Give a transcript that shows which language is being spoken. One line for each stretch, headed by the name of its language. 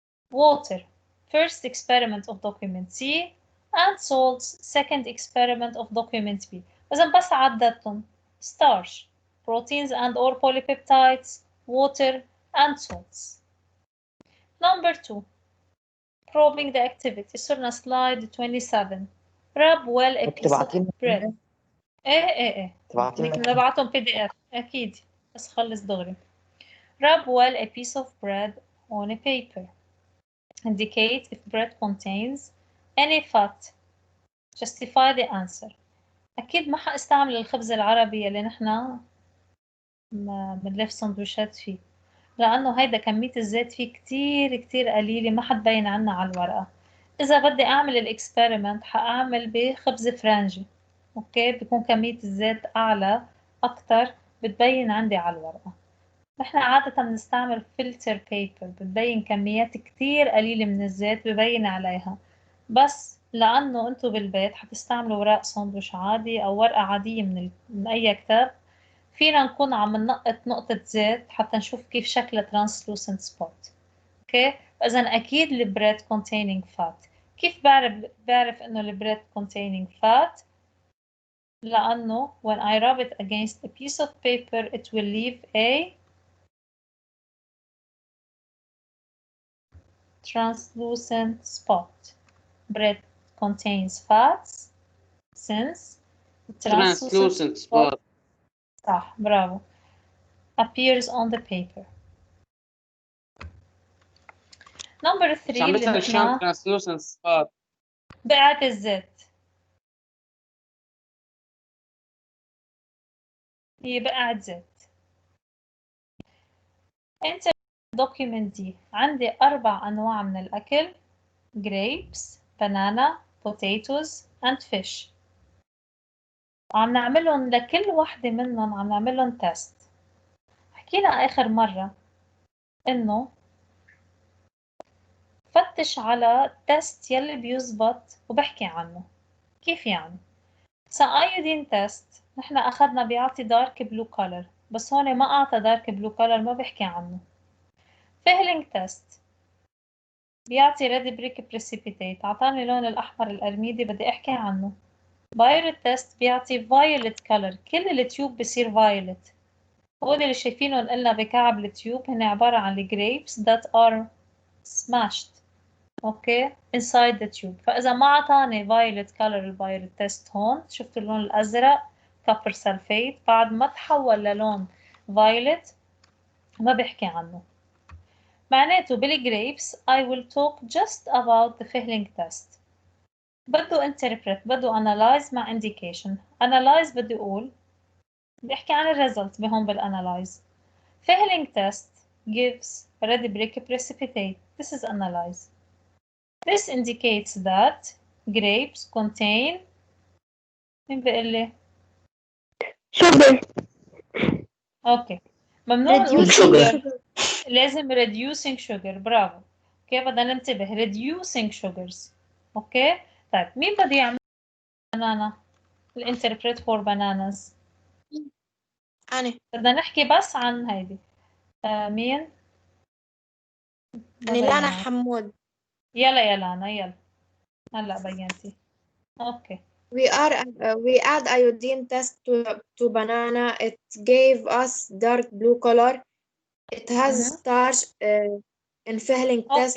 English: water first experiment of document C and salts second experiment of document B.
Arabic: إذا بس عددتهم
English: starch proteins and or polypeptides water and salts. Number 2 probing the activity.
Arabic: صرنا
English: slide 27. rub well a piece of bread.
Arabic: ايه بدك نبعتهم PDF اكيد بس خلص دغري.
English: rub well a piece of bread on a paper. indicate if bread contains any fat. justify the answer.
Arabic: اكيد ما حاستعمل الخبز العربي اللي نحن بنلف سندويشات فيه لأنه هيدا كمية الزيت فيه كتير قليلة ما حتبين عنا على الورقة. إذا بدي أعمل الإكسبيرمنت حأعمل بخبز فرنجي. أوكي بيكون كمية الزيت أعلى أكتر بتبين عندي على الورقة. نحن عادة بنستعمل فلتر بيبر بتبين كميات كتير قليلة من الزيت ببين عليها. بس لأنه أنتوا بالبيت حتستعملوا ورق ساندويش عادي أو ورقة عادية من أي كتاب فينا نكون عم ننقط نقطة زيت حتى نشوف كيف شكل translucent spot. اوكي فإذا أكيد البريد
English: containing fat.
Arabic: كيف بعرف إنه البريد
English: containing fat؟ لأنه when I rub it against a piece of paper it will leave a translucent spot. Bread contains fats since translucent spot.
Arabic: صح برافو
English: appears on the paper. Number 3
Arabic: عم اللي بسأل شلون translucent spot. بقعة الزيت هي بقعة زيت. انت document دي عندي 4 أنواع من الأكل
English: grapes, banana, potatoes and fish.
Arabic: عم نعملهم لكل واحدة منهم عم نعملهم تيست. حكينا آخر مرة إنه فتش على تيست يلي بيزبط وبحكي عنه. كيف يعني؟ iodine test نحن أخذنا بيعطي
English: dark blue color،
Arabic: بس هون ما أعطى dark blue color، ما بحكي عنه. fehling test بيعطي
English: red brick precipitate،
Arabic: أعطاني اللون الأحمر الأرميدي، بدي أحكي عنه. biuret test بيعطي violet color، كل التيوب بصير violet. هول اللي شايفينهم قلنا بكعب التيوب هن عبارة عن الجريبس
English: that are smashed
Arabic: اوكي
English: inside the tube.
Arabic: فإذا ما أعطاني violet color البايرت تيست هون، شفتوا اللون الأزرق كوبر سلفيت، بعد ما تحول للون violet ما بحكي عنه. معناته بالجريبس
English: I will talk just about the fehling test.
Arabic: بده interpret، بده analyze مع indication. analyze بدي أقول بحكي عن الريزلت بهون بالanalyze.
English: fehling test gives red brick precipitate. This is analyze. This indicates that grapes contain
Arabic: مين بيقول لي؟
English: sugar
Arabic: اوكي ممنوع نقول
English: reducing sugar، لازم reducing sugar.
Arabic: برافو. اوكي بدنا ننتبه
English: reducing sugars.
Arabic: اوكي طيب مين بده يعمل بنانا؟
English: الانتربريت for bananas
Arabic: أنا بدنا نحكي بس عن هيدي. مين؟ لانا حمود. يلا يا لانا يلا هلا بينتي. اوكي
English: We add iodine test to banana. It gave us dark blue color. It has starch in fehling test,